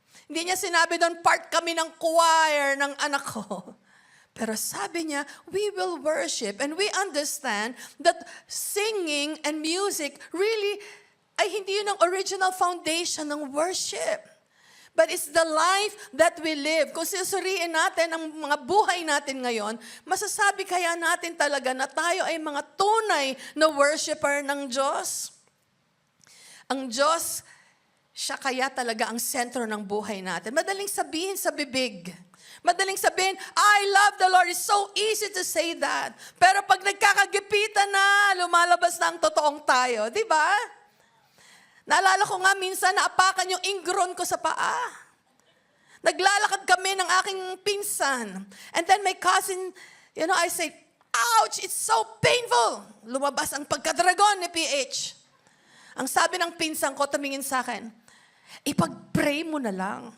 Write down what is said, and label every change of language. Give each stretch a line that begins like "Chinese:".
Filipino: Hindi niya sinabi doon, part kami ng choir ng anak ko. Pero sabi niya,
English: we will worship. And we understand that singing and music really
Filipino: ay hindi yun ang
English: original foundation ng worship. But it's the life that we live.
Filipino: Kung susuriin natin ang mga buhay natin ngayon, masasabi kaya natin talaga na tayo ay mga tunay na worshiper ng Diyos? Ang Diyos, siya kaya talaga ang sentro ng buhay natin. Madaling sabihin sa bibig. Madaling sabihin,
English: I love the Lord. It's so easy to say that.
Filipino: Pero pag nagkakagipitan na, lumalabas na ang totoong tayo. Di ba? Naalala ko nga minsan, naapakan yung ingron ko sa paa. Naglalakad kami ng aking pinsan.
English: And then my cousin, I say, ouch, it's so painful.
Filipino: Lumabas ang pagkadragon ni PH. Ang sabi ng pinsan ko, tumingin sa akin, ipag-pray mo na lang.